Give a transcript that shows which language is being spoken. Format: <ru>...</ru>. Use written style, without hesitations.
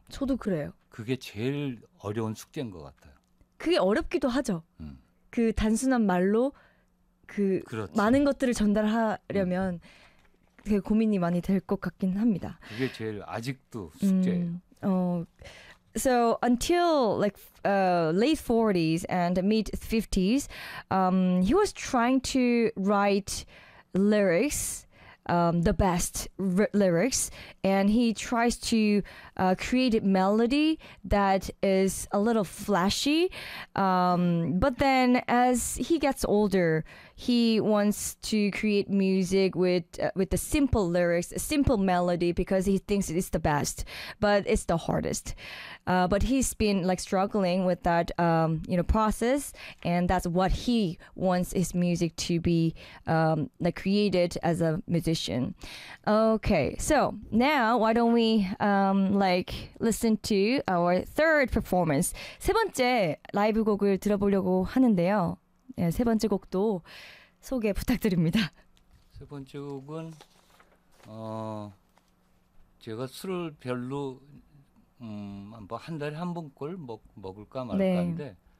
<ko>저도 그래요. 그게 제일 어려운 숙제인 것 같아요. 그게 어렵기도 하죠. 그 단순한 말로 그 그렇지. 많은 것들을 전달하려면 되게 고민이 많이 될 것 같긴 합니다. 그게 제일 아직도 숙제예요.</ko> <en>So until like late 40s and mid 50s, he was trying to write lyrics, the best lyrics, and he tries to create a melody that is a little flashy. But then as he gets older, he wants to create music with the simple lyrics, a simple melody, because he thinks it's the best, but it's the hardest. But he's been like struggling with that, you know, process, and that's what he wants his music to be, like created as a musician. Okay, so now why don't we like listen to our third performance?</en> <ko>세 번째 라이브 곡을 들어보려고 하는데요. 네, 세 번째 곡도 소개 부탁드립니다. 세 번째 곡은 제가 술을 별로 뭐 한 달에 한 번꼴 먹을까 말까인데 네.</ko>